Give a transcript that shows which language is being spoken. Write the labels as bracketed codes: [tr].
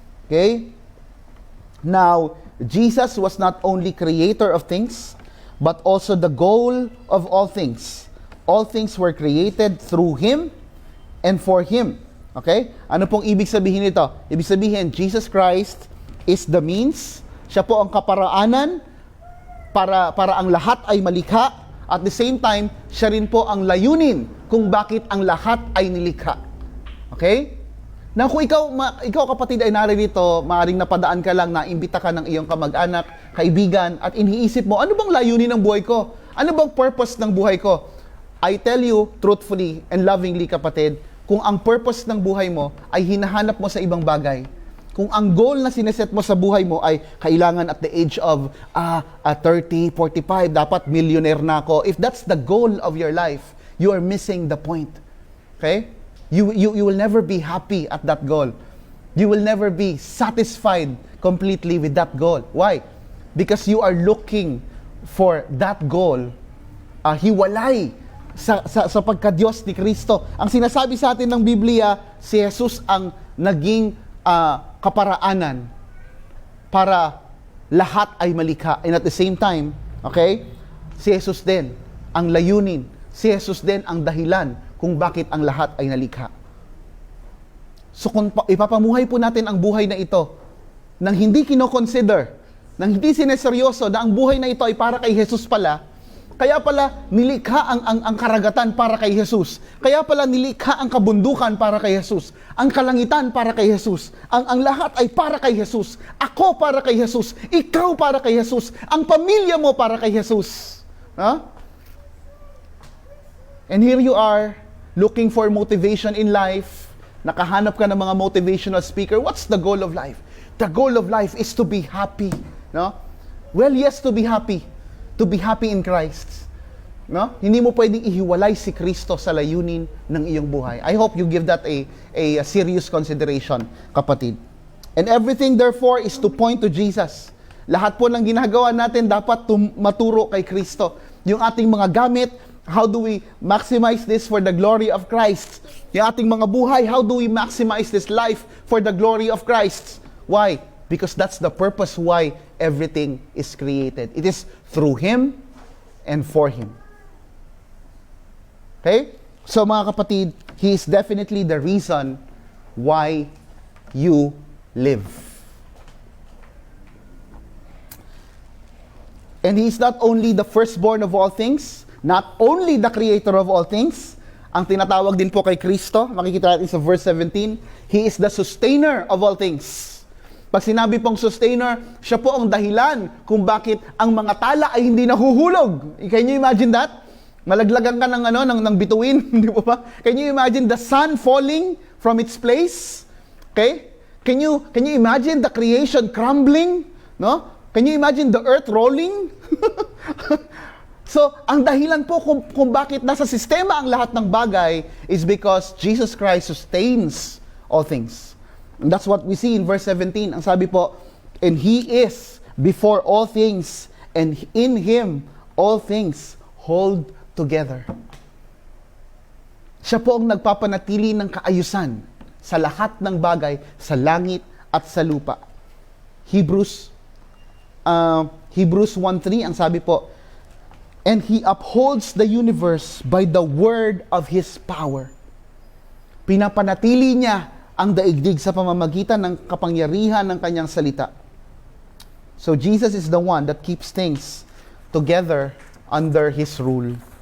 [en] Okay? Now, Jesus was not only creator of things, but also the goal of all things. All things were created through Him and for Him. Okay? [tl] Ano pong ibig sabihin nito? Ibig sabihin, [en] Jesus Christ is the means. [tl] Siya po ang kaparaanan para ang lahat ay malikha. [en] At the same time, [tl] siya rin po ang layunin kung bakit ang lahat ay nilikha. Okay? Na kung ikaw kapatid ay naririto, maaaring napadaan ka lang, naimbita ka ng iyong kamag-anak, kaibigan, at iniisip mo, ano bang layunin ng buhay ko? Ano bang purpose ng buhay ko? [en] I tell you, truthfully and lovingly [tl] kapatid, kung ang purpose ng buhay mo ay hinahanap mo sa ibang bagay, kung ang goal na sineset mo sa buhay mo ay kailangan [en] at the age of 30, 45, [tl] dapat millionaire na ako. [en] If that's the goal of your life, you are missing the point. Okay? You will never be happy at that goal. You will never be satisfied completely with that goal. Why? Because you are looking for that goal. [tl] Hiwalay sa pagka-Diyos ni Kristo. Ang sinasabi sa atin ng Biblia, si Jesus ang naging kaparaanan para lahat ay malikha. [en] And at the same time, okay, [tl] si Jesus din ang layunin. Si Jesus din ang dahilan kung bakit ang lahat ay nalikha. So kung ipapamuhay po natin ang buhay na ito nang hindi kino-consider, nang hindi sineseryoso na ang buhay na ito ay para kay Jesus pala, kaya pala nilikha ang karagatan para kay Jesus. Kaya pala nilikha ang kabundukan para kay Jesus. Ang kalangitan para kay Jesus. Ang lahat ay para kay Jesus. Ako para kay Jesus. Ikaw para kay Jesus. Ang pamilya mo para kay Jesus. Huh? [en] And here you are, looking for motivation in life. [tl] Nakahanap ka ng mga motivational speaker. [en] What's the goal of life? The goal of life is to be happy. No? Well, yes, to be happy. To be happy in Christ. No? [tl] Hindi mo pwedeng ihiwalay si Kristo sa layunin ng iyong buhay. [en] I hope you give that a serious consideration, kapatid. And everything therefore is to point to Jesus. [tl] Lahat po ng ginagawa natin dapat maturo kay Kristo. Yung ating mga gamit, [en] how do we maximize this for the glory of Christ? [tl] Yung ating mga buhay, [en] how do we maximize this life for the glory of Christ? Why? Because that's the purpose why everything is created. It is through Him and for Him. Okay? [tl] So mga kapatid, [en] He is definitely the reason why you live. And He is not only the firstborn of all things, not only the creator of all things, [tl] ang tinatawag din po kay Kristo, makikita natin sa [en] verse 17, He is the sustainer of all things. [tl] Pag sinabi pong sustainer, siya po ang dahilan kung bakit ang mga tala ay hindi nahuhulog. [en] Can you imagine that? [tl] Malaglagan ka ng bituin, di ba ba? [en] Can you imagine the sun falling from its place? Okay? Can you imagine the creation crumbling? No? Can you imagine the earth rolling? So, [tl] ang dahilan po kung bakit nasa sistema ang lahat ng bagay [en] is because Jesus Christ sustains all things. And that's what we see in verse 17. [tl] Ang sabi po, [en] and He is before all things, and in Him all things hold together. [tl] Siya po ang nagpapanatili ng kaayusan sa lahat ng bagay sa langit at sa lupa. [en] Hebrews 1:3, [tl] ang sabi po, [en] and He upholds the universe by the word of His power. [tl] Pinapanatili niya ang daigdig sa pamamagitan ng kapangyarihan ng kanyang salita. [en] So Jesus is the one that keeps things together under His rule.